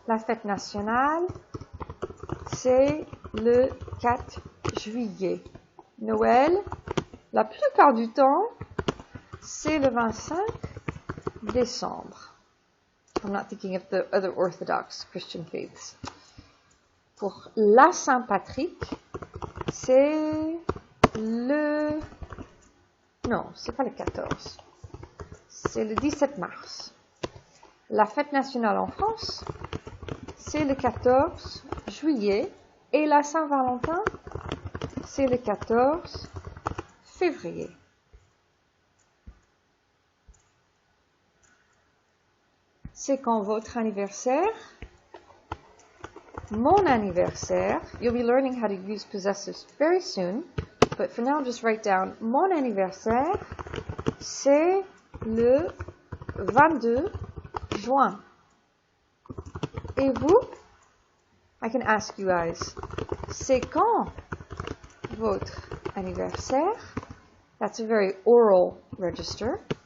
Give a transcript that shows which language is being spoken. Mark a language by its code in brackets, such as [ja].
[fr] La fête nationale, c'est le 4 juillet. Noël, la plupart du temps, c'est le 25 décembre. [en] I'm not thinking of the other Orthodox Christian faiths. [fr] Pour la Saint-Patrick, c'est le... Non, c'est pas le 14. C'est le 17 mars. La fête nationale en France, c'est le 14 juillet. Et la Saint-Valentin, c'est le 14 février. C'est quand votre anniversaire? Mon anniversaire. [en] You'll be learning how to use possessives very soon. But for now, just write down [fr] mon anniversaire, c'est le 22 juin. Et vous? [en] I can ask you guys, [fr] c'est quand votre anniversaire? [en] That's a very oral register.